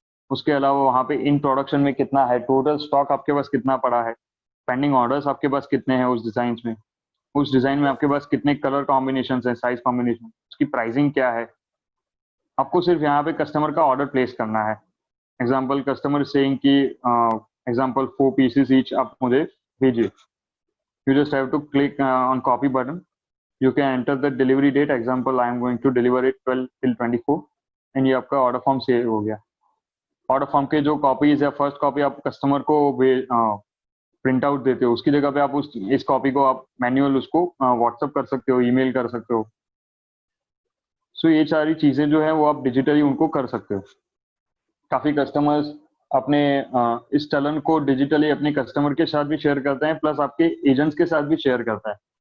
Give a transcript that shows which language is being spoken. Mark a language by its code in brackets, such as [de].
[hi] उसके अलावा वहाँ पे इन प्रोडक्शन में कितना है, टोटल स्टॉक आपके पास कितना पड़ा है, पेंडिंग ऑर्डर्स आपके पास कितने हैं उस डिज़ाइन में, उस डिज़ाइन में आपके पास कितने कलर कॉम्बिनेशन है, साइज कॉम्बिनेशन, उसकी प्राइसिंग क्या है। आपको सिर्फ यहाँ पे कस्टमर का ऑर्डर प्लेस करना है। एग्जाम्पल, कस्टमर सेइंग कि एग्जाम्पल 4 पीसेस ईच आप मुझे भेजिए, [en] you just have to click on copy button. You can enter the delivery date, example I am going to deliver it 12 till 24, and [hi] ये आपका order form save हो गया। Order form के जो copies है, फर्स्ट कॉपी आप customer को print out देते हो, उसकी जगह पे आप इस कॉपी को आप मैन्युअल उसको व्हाट्सअप कर सकते हो, ईमेल कर सकते हो। सो ये सारी चीजें जो है वो आप डिजिटली उनको कर सकते हो। काफी कस्टमर्स अपने इस चलन को डिजिटली अपने कस्टमर के साथ भी शेयर करते हैं, प्लस आपके एजेंट्स के साथ भी शेयर करता है।